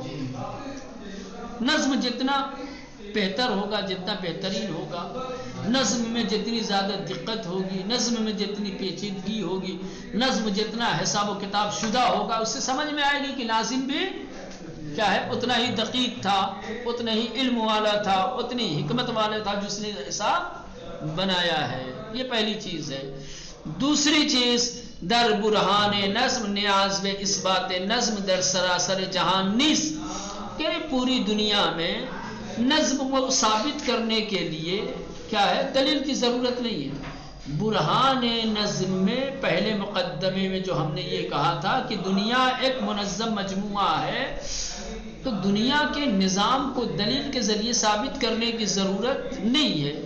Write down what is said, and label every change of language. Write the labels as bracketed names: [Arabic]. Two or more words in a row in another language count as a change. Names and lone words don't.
[Urdu] نظم جتنا بہتر ہوگا، جتنا بہترین ہوگا، نظم میں جتنی زیادہ دقت ہوگی، نظم میں جتنی پیچیدگی ہوگی، نظم جتنا حساب و کتاب شدہ ہوگا، اس سے سمجھ میں آئے گی کہ ناظم بھی کیا ہے، اتنا ہی دقیق تھا، اتنا ہی علم والا تھا، اتنی حکمت والا تھا جس نے حساب بنایا ہے. یہ پہلی چیز ہے. دوسری چیز، [Persian] در برہان نظم نیاز و اثبات نظم در سراسر جہان نیست، [Urdu] کہ پوری دنیا میں نظم کو ثابت کرنے کے لیے کیا ہے، دلیل کی ضرورت نہیں ہے. برہان نظم میں پہلے مقدمے میں جو ہم نے یہ کہا تھا کہ دنیا ایک منظم مجموعہ ہے، تو دنیا کے نظام کو دلیل کے ذریعے ثابت کرنے کی ضرورت نہیں ہے.